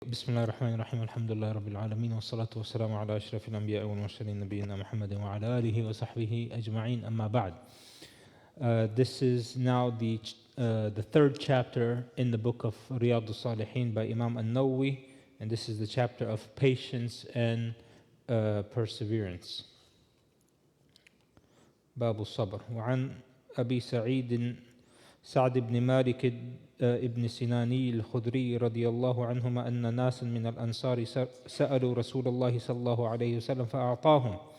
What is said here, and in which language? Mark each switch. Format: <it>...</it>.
<ar>بسم الله الرحمن الرحيم الحمد لله رب العالمين والصلاة والسلام على أشرف الأنبياء والمرسلين نبينا محمد وعلى آله وصحبه أجمعين أما بعد.</ar> <en>This is now the third chapter in the book of Riyadh us-Saliheen by Imam An-Nawawi, and this is the chapter of patience and perseverance.</en> <ar>باب الصبر. وعن أبي سعد بن مالك ابن سناني الخدري رضي الله عنهما أن ناسا من الأنصار سألوا رسول الله صلى الله عليه وسلم فأعطاهم</ar>